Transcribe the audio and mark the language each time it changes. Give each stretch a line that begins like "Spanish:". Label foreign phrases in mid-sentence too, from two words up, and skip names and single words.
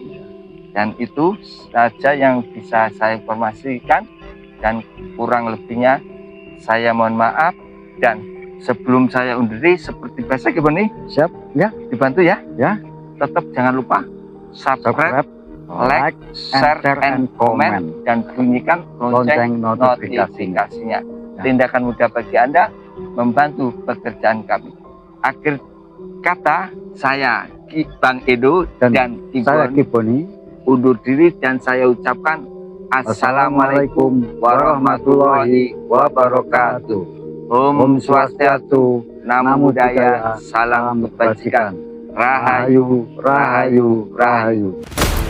Indonesian: Dan itu saja yang bisa saya informasikan, dan kurang lebihnya saya mohon maaf. Dan sebelum saya undur diri seperti biasa gimana nih? Siap ya, dibantu ya. Tetap jangan lupa subscribe,
English: like, share, and comment,
Indonesian: dan bunyikan lonceng notifikasinya. Tindakan mudah bagi Anda membantu pekerjaan kami. Akhir kata, saya Bang Edo dan saya Boni undur diri, dan saya ucapkan
Arabic: السلام عليكم ورحمة الله وبركاته.
Indonesian: Om Swastiastu, Namo Buddhaya, salam kebajikan. Rahayu, rahayu, rahayu.